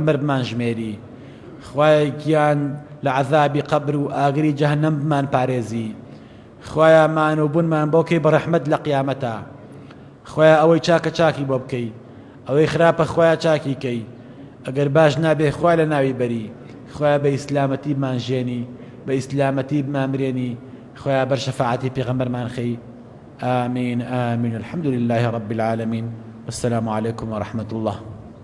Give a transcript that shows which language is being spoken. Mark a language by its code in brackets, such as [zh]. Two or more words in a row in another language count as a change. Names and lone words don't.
[ckb] ئەمەتی پێغەمبەر بمان ژمێری، خوایە گیان لە عەذابی قەبر و ئاگری جەهەنەم بمان پارێزی خوایە مان و بوونمان بۆکەی بە ڕەحمەت لە قیامەتە خوایە ئەوەی چاکە چاکی بۆ بکەی ئەوەی خراپە خوایە چاکی کەی ئەگەر باش نابێ خوای لە ناوی بەری خوایە بە ئیسلامەتی بمانژێنی بە ئیسلامەتی بمامرێنی خوایە بەر شەفاعەتی پێغەمبەرمان خەی [ar] آمين آمين الحمد لله رب العالمين والسلام عليكم ورحمة الله